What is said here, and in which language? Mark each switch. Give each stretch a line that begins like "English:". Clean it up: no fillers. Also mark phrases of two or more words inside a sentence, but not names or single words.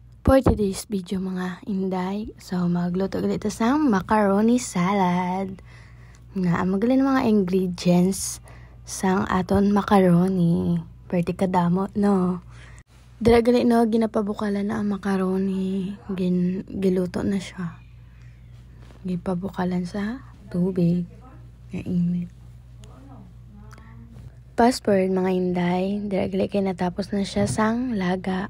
English: For today's video
Hiligaynon: mga inday, so magluto ulit sa
English: macaroni salad.
Hiligaynon: Na magaling mga ingredients sang aton macaroni. Pwede kadamo no. Dira gali no ginapabukalan na ang macaroni, giluto na siya. Gipabukalan sa tubig nga init.
English: Fast forward
Hiligaynon: mga inday, dira gali kay natapos na siya sang laga.